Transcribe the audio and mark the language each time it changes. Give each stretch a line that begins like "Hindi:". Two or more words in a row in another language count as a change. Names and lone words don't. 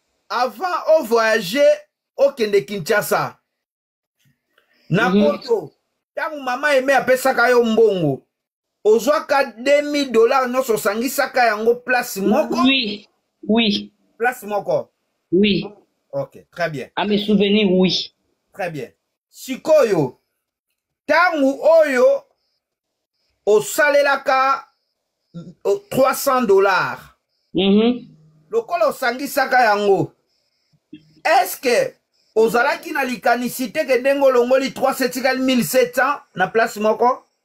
Lingala: Avant o voyager, okende Kinshasa. Na Mhm. poto, tangu Mama Aimé apesaka yo mbongo, ozwaka
French: deux mille dollars
Lingala: nyonso osangisaka yango place moko?
French: Oui, oui.
Lingala: Place moko?
French: Oui. Ok, très bien. À mes souvenirs, oui. Très bien.
Lingala: Sikoyo, tangu oyo osalelaka, o,
French: trois cents dollars. Mhm.
Lingala: Lokola osangisaka yango,
French: est-ce que
Lingala: ozalaki na likanisi te ke ndenge olongoli
French: trois cents,
Lingala: etikali
French: mille sept cents
Lingala: na place moko?